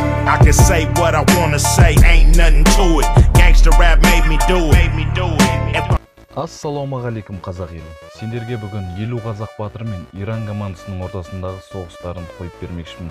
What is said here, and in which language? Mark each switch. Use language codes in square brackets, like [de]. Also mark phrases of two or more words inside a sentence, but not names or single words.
[en] I can say what I wanna say, ain't nothing to it. Gangsta rap made me do it. [kk] Ассалаумағалейкум қазақ елі. Сендерге бүгін 50 қазақ батыры мен Иран командасының ортасындағы соғыстарын қойып бермекшімін.